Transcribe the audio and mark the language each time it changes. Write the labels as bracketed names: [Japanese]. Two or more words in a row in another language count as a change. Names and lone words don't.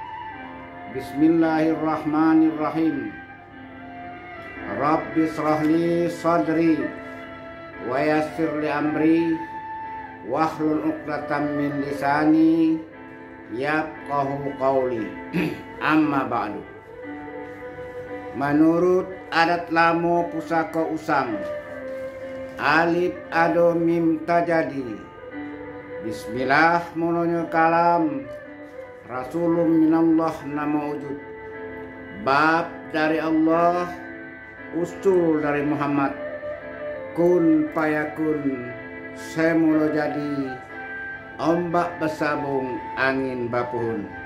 [Arabic] بسم الله الرحمن الرحيم. رب اشرح لي صدري ويسر لي أمري واحلل عقدة من لساني يفقهوا قولي. أما بعد. [Malay] Menurut adat lamo pusaka usang, alif ado mim tajadi. Bismillah mononyo kalam, [Arabic] رسول من الله [Malay] nama wujud. Bab dari Allah, usul dari Muhammad. [Arabic] كن فيكون, [Malay] semula jadi. Ombak besabung, angin bapuhun.